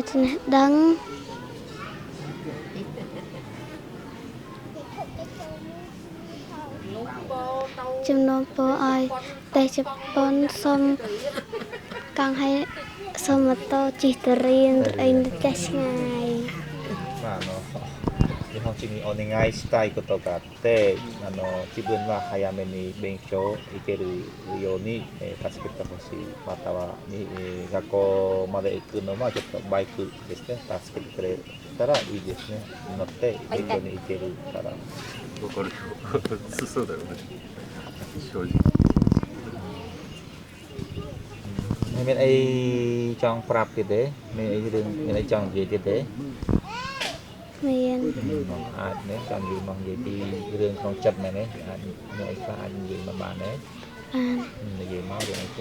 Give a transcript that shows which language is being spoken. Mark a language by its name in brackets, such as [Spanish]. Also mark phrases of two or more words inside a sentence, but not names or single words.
[Khmer] ចំនួនពោឲ្យតែជប៉ុនសុំកាំងឲ្យសុំម៉ូតូជិះទៅរៀនអីទៅចេះឆ្ងាយ [Japanese] បាទ日本人にお願いしたいことがあって自分は早めに勉強行けるように助けてほしいまたは学校まで行くのはちょっとバイクですね助けてくれたらいいですね乗って勉強に行けるから分かるそうだよね正直 [Khmer] មានអីចង់ប្រាប់ទៀតទេមានអីរឿងមានអីចង់និយាយទៀតទេ មាន អាចនេះចង់និយាយមកនិយាយពីរឿងក្នុងចិត្តមែនទេអាចមានអីខ្លះអាចនិយាយមកបានទេនិយាយមករឿងអីទេ